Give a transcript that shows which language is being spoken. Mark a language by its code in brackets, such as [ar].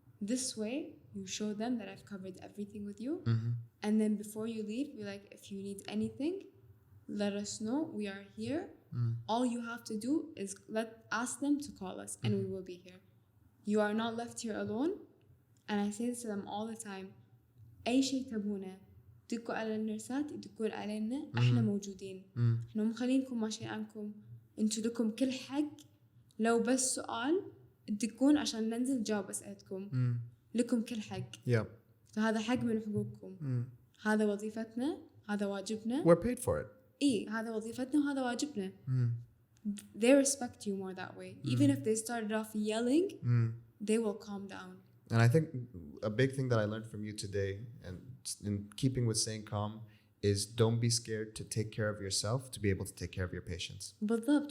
[en] This way, you show them that I've covered everything with you. And then before you leave, be like, if you need anything, let us know. We are here. All you have to do is ask them to call us, and we will be here. You are not left here alone. And I say this to them all the time. [ar] أي شيء تبونه دقوا على النرسات يدقون علينا احنا موجودين. احنا مخلينكم ماشي عنكم. انتوا لكم كل حق. لو بس سؤال تدقون عشان ننزل جواب أسئلتكم. لكم كل حق. فهذا حق من حقوقكم. هذا وظيفتنا. هذا واجبنا. [en] We're paid for it. [ar] هذا وظيفتنا وهذا واجبنا. [en] They respect you more that way. Even if they started off yelling, they will calm down. And I think a big thing that I learned from you today, and in keeping with staying calm, is don't be scared to take care of yourself to be able to take care of your patients. [ar] بالضبط.